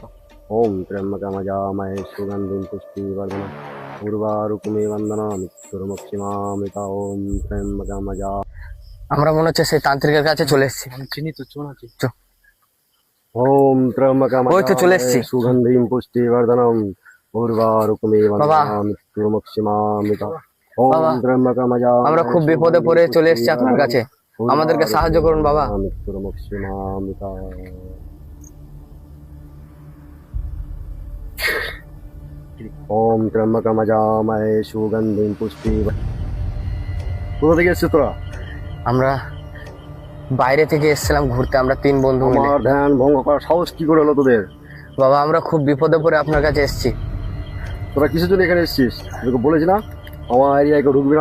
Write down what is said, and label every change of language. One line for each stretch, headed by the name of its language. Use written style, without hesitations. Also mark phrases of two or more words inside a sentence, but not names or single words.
Sanskrit: ओम त्र्यम्बकमजामहे सुगन्धिं पुष्टिवर्धनम् उर्वारुकमिवन्दनामि मृत्युर्मुक्षिमामृत। ओम त्र्यम्बकमजा।
Bangla: আমরা মনে হচ্ছে সেই তান্ত্রিকের কাছে চলে এসেছি। আমি চিনি তো, চো না কি?
Sanskrit: ओम
Bangla: ওই তো চলে এসেছি।
Sanskrit: त्र्यम्बकमजामहे सुगन्धिं पुष्टिवर्धनम् उर्वारुकमिवन्दनामि मृत्युर्मुक्षिमामृत।
Bangla: বাবা,
Sanskrit: ओम त्र्यम्बकमजामहे
Bangla: আমরা খুব বিপদে পড়ে চলে এসেছি আপনার কাছে, আমাদেরকে সাহায্য করুন বাবা।
Sanskrit: मृत्युर्मुक्षिमामृत। ओम त्र्यम्बकमजामहे सुगन्धिं पुष्टिवर्धनम्।
Bangla: কোথা থেকে এসেছিস তোরা? আমরা বাইরে থেকে এসেছিলাম ঘুরতে, আমরা 3 বন্ধু মিলে। আমার ধ্যান ভঙ্গ করার সাহস কি করে হলো তোদের? বাবা আমরা খুব বিপদে পড়ে আপনার কাছে এসেছি। তোরা কিসের জন্য এখানে এসেছিস? তোকে বলেছি না আমার এরিয়ায় কেউ ঢুকবি না।